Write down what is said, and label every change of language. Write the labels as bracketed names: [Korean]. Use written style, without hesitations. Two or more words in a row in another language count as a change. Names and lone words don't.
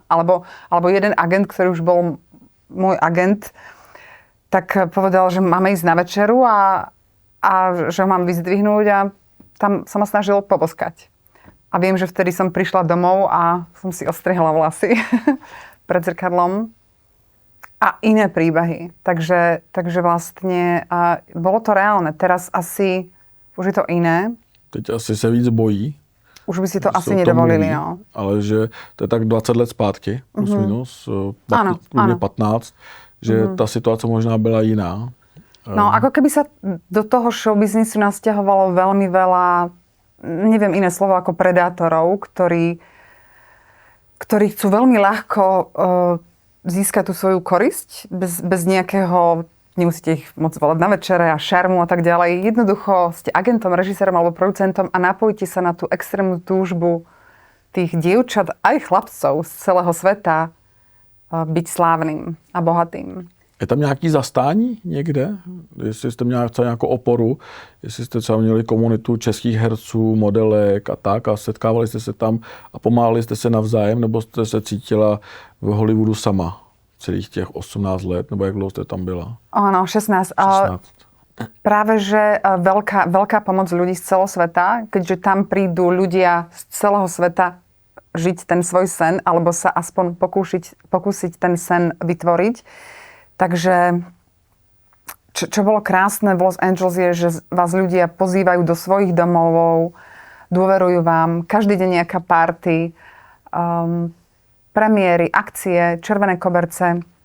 [Slovak] Alebo jeden agent, ktorý už bol môj agent, tak povedal, že máme ísť na večeru a že ho mám vyzdvihnúť a tam sa ma snažil poboskať. A viem, že vtedy som prišla domov a som si ostrihla vlasy pred zrkadlom. A iné príbehy. Takže vlastne bolo to reálne. Teraz asi už je to iné. [Czech] Teď asi se víc bojí. [Slovak] Už by si to [Czech] že asi se o tom [Slovak] nedovolili, [Czech] mluví, no. Ale že to je tak 20 let zpátky, plus minus, [Slovak] Áno, [Czech] klidně [Slovak] áno. [Czech] 15, že ta situace možná byla jiná. [Slovak] No, ako keby sa do toho showbiznisu nasťahovalo veľmi veľa, neviem iné slovo ako predátorov, ktorí chcú veľmi ľahko získať tú svoju korisť bez nejakého, nemusíte ich moc volať na večere a šarmu a tak ďalej. Jednoducho ste agentom, režisérom alebo producentom a napojíte sa na tú extrémnu túžbu tých dievčat aj chlapcov z celého sveta byť slávnym a bohatým. [Czech] Je tam nějaký zastání někde? Jestli jste měli třeba nějakou oporu, jestli jste třeba měli komunitu českých herců, modelek a tak a setkávali jste se tam a pomáhali jste se navzájem, nebo jste se cítila v Hollywoodu sama celých těch 18 let, nebo jak dlouho jste tam byla? [Slovak] Áno, 16. 16. Práve, že veľká pomoc ľudí z celého sveta, keďže tam prídu ľudia z celého sveta žiť ten svoj sen, alebo sa aspoň pokúsiť ten sen vytvoriť. Takže čo bolo krásne v Los Angeles je, že vás ľudia pozývajú do svojich domovov, dôverujú vám, každý deň nejaká party, premiéry, akcie, červené koberce.